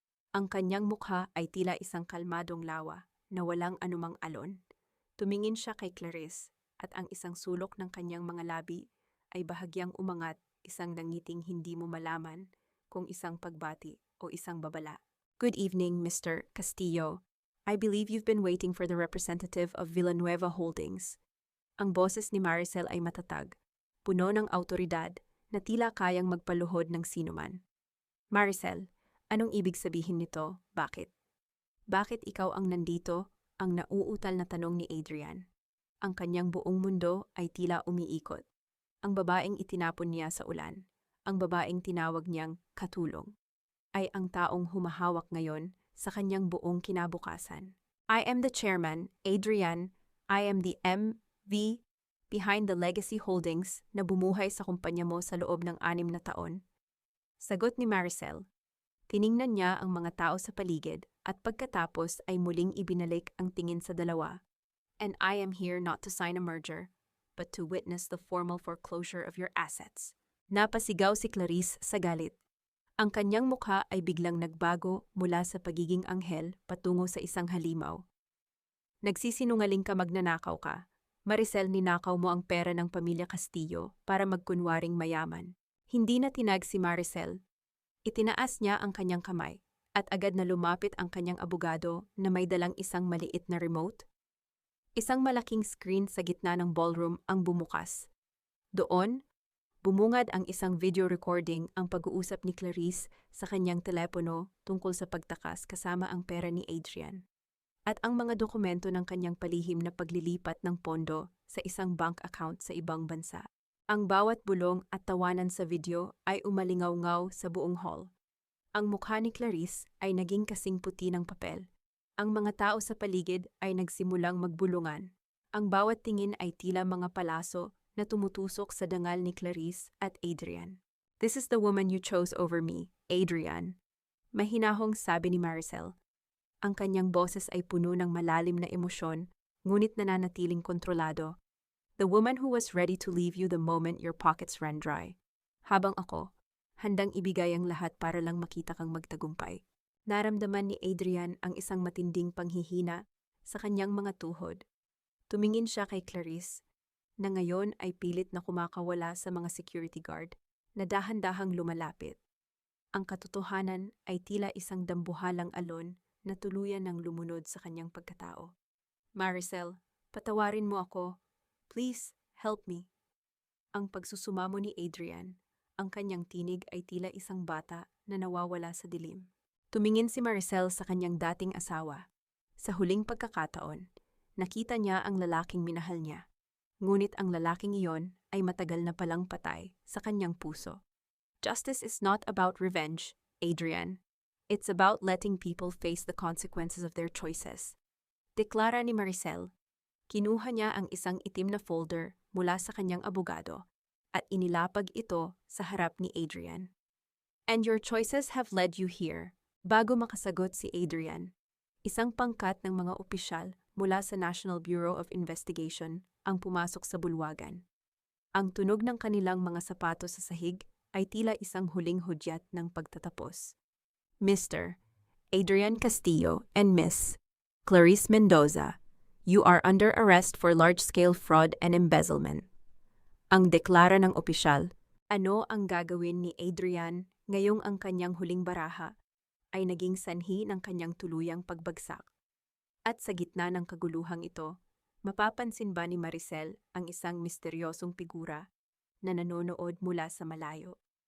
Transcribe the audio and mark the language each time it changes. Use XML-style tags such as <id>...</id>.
<tl>Ang kanyang mukha ay tila isang kalmadong lawa na walang anumang alon. Tumingin siya kay Clarice at ang isang sulok ng kanyang mga labi ay bahagyang umangat, isang nangiting hindi mo malaman kung isang pagbati o isang babala.</tl> <en>Good evening, Mr. Castillo. I believe you've been waiting for the representative of Villanueva Holdings.</en> <tl>Ang boses ni Maricel ay matatag, puno ng autoridad na tila kayang magpaluhod ng sinuman. Maricel, anong ibig sabihin nito? Bakit? Bakit ikaw ang nandito? Ang nauutal na tanong ni Adrian. Ang kanyang buong mundo ay tila umiikot. Ang babaeng itinapon niya sa ulan, ang babaeng tinawag niyang katulong, ay ang taong humahawak ngayon sa kanyang buong kinabukasan.</tl> <en>I am the chairman, Adrian. I am the MV behind the Legacy Holdings</en> <tl>na bumuhay sa kumpanya mo sa loob ng 6 na taon. Sagot ni Maricel. Tiningnan niya ang mga tao sa paligid at pagkatapos ay muling ibinalik ang tingin sa dalawa.</tl> <en>And I am here not to sign a merger, but to witness the formal foreclosure of your assets.</en> <tl>Napasigaw si Clarice sa galit. Ang kanyang mukha ay biglang nagbago mula sa pagiging anghel patungo sa isang halimaw. Nagsisinungaling ka, magnanakaw ka. Maricel, ninakaw mo ang pera ng pamilya Castillo para magkunwaring mayaman. Hindi na tinag si Maricel. Itinaas niya ang kanyang kamay at agad na lumapit ang kanyang abogado na may dalang isang maliit na remote. Isang malaking screen sa gitna ng ballroom ang bumukas. Doon, bumungad ang isang video recording ang pag-uusap ni Clarice sa kanyang telepono tungkol sa pagtakas kasama ang pera ni Adrian at ang mga dokumento ng kanyang palihim na paglilipat ng pondo sa isang bank account sa ibang bansa. Ang bawat bulong at tawanan sa video ay umalingaw-ngaw sa buong hall. Ang mukha ni Clarice ay naging kasing puti ng papel. Ang mga tao sa paligid ay nagsimulang magbulungan. Ang bawat tingin ay tila mga palaso na tumutusok sa dangal ni Clarice at Adrian.</tl> <en>This is the woman you chose over me, Adrian.</en> <tl>Mahinahong sabi ni Maricel. Ang kanyang boses ay puno ng malalim na emosyon, ngunit nananatiling kontrolado.</tl> <en>The woman who was ready to leave you the moment your pockets ran dry.</en> <tl>Habang ako, handang ibigay ang lahat para lang makita kang magtagumpay. Naramdaman ni Adrian ang isang matinding panghihina sa kanyang mga tuhod. Tumingin siya kay Clarice, na ngayon ay pilit na kumakawala sa mga security guard na dahan-dahang lumalapit. Ang katotohanan ay tila isang dambuhalang alon na tuluyan ng lumunod sa kanyang pagkatao. Maricel, patawarin mo ako.</tl> <en>Please, help me.</en> <tl>Ang pagsusumamo ni Adrian, ang kanyang tinig ay tila isang bata na nawawala sa dilim. Tumingin si Maricel sa kanyang dating asawa. Sa huling pagkakataon, nakita niya ang lalaking minahal niya. Ngunit ang lalaking iyon ay matagal na palang patay sa kanyang puso.</tl> <en>Justice is not about revenge, Adrian. It's about letting people face the consequences of their choices.</en> <tl>Deklara ni Maricel. Kinuha niya ang isang itim na folder mula sa kanyang abogado at inilapag ito sa harap ni Adrian.</tl> <en>And your choices have led you here.</en> <tl>Bago makasagot si Adrian, isang pangkat ng mga opisyal mula sa National Bureau of Investigation ang pumasok sa bulwagan. Ang tunog ng kanilang mga sapatos sa sahig ay tila isang huling hudyat ng pagtatapos.</tl> <en>Mr. Adrian Castillo and Miss Clarice Mendoza, you are under arrest for large-scale fraud and embezzlement.</en> <tl>Ang deklara ng opisyal, ano ang gagawin ni Adrian ngayong ang kanyang huling baraha ay naging sanhi ng kanyang tuluyang pagbagsak. At sa gitna ng kaguluhang ito, mapapansin ba ni Maricel ang isang misteryosong figura na nanonood mula sa malayo?</tl>